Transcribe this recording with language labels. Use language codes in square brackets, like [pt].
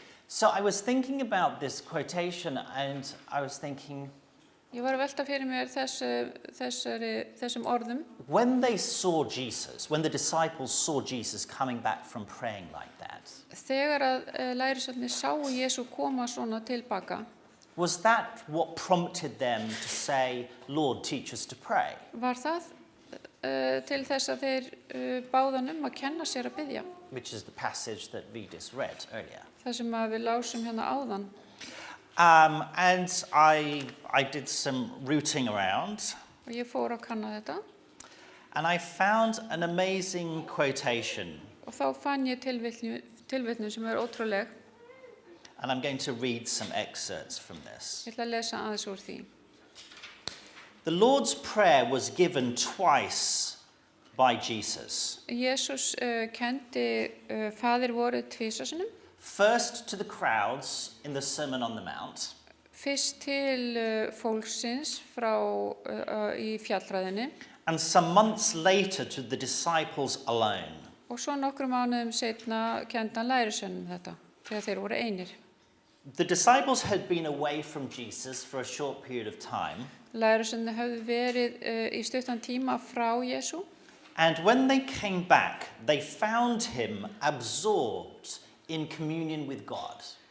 [en] So I was thinking about this quotation and I was thinking, [is] Ég var að velta fyrir mér þessum orðum. [en] when they saw Jesus, when the disciples saw Jesus coming back from praying like that, [is] Þegar að lærisveinarnir sáu Jesú koma svona tilbaka, [en] was that what prompted them to say, Lord, teach us to pray? [is] var það til þess að þeir báðan að kenna sér að biðja. [en] Which is the passage that we just read earlier. [is] Það sem að við lásum hérna áðan. [en] And I did some rooting around [is] Og ég fór að kanna þetta. [en] and I found an amazing quotation. [is] Og þá fann ég tilvitnun sem ótrúleg. [en] And I'm going to read some excerpts from this. [is] Ég ætla að lesa aðeins úr því. [en] The Lord's Prayer was given twice by Jesus. [is] Jesús kendi faðir vorið tvisvarsinnum. [en] First to the crowds in the Sermon on the Mount, [is] Fyrst til fólksins í fjallræðinni [en] and some months later to the disciples alone. [is] og svo nokkrum mánuðum seinna kendi hann lærisveinum þetta þegar þeir voru einir. [en] The disciples had been away from Jesus for a short period of time, [is] Lærisveinarnir höfðu verið í stuttan tíma frá Jesú [en] and when they came back, they found him absorbed in communion with God.